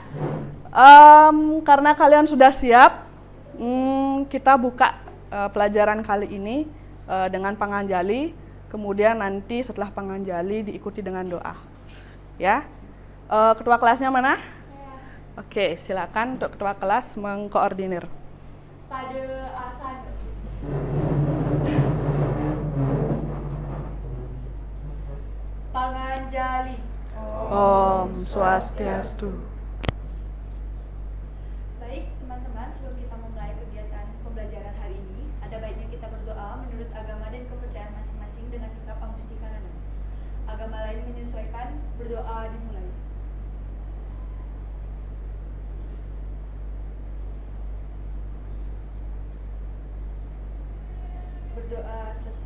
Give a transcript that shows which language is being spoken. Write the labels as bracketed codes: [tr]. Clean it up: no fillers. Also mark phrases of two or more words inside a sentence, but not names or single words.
[id] Karena kalian sudah siap, kita buka pelajaran kali ini dengan panganjali. Kemudian nanti setelah panganjali diikuti dengan doa, ya. Ketua kelasnya mana? Oke, silakan untuk ketua kelas mengkoordinir. Pada asal panganjali. [ban] Om Swastiastu. [id] Baik teman-teman, sebelum kita memulai kegiatan pembelajaran hari ini, ada baiknya kita berdoa menurut agama dan kepercayaan masing-masing dengan sikap amustikarana. Agama lain menyesuaikan, berdoa dimulai. Berdoa selesai.